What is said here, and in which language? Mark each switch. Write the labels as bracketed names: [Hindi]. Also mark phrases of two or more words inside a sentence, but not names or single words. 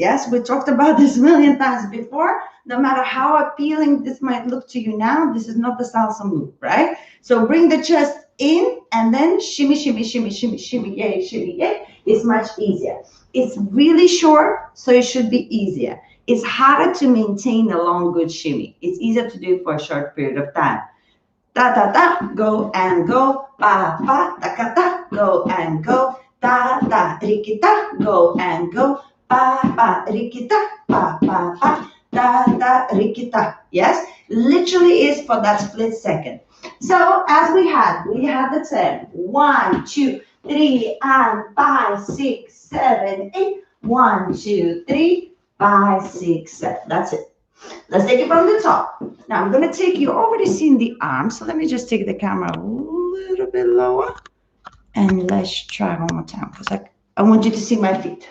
[English] Yes, we talked about this a million times before. No matter how appealing this might look to you now, this is not the salsa move, right? So bring the chest in and then shimmy, shimmy, shimmy, shimmy, shimmy, yay, shimmy, yay. It's much easier. It's really short, so it should be easier. It's harder to maintain a long, good shimmy. It's easier to do for a short period of time. Da da da, go and go, pa pa, da ka da, go and go, da da, rikita, go and go, pa pa, rikita, pa pa pa, da da, rikita. Yes, literally is for that split second. So as we had the 10, 1, 2, 3, and 5, 6, 7, 8. 1, 2, 3, 5, 6, 7. That's it. Let's take it from the top. Now I'm going to take, you already seen the arm, so let me just take the camera a little bit lower and let's try one more time because I want you to see my feet.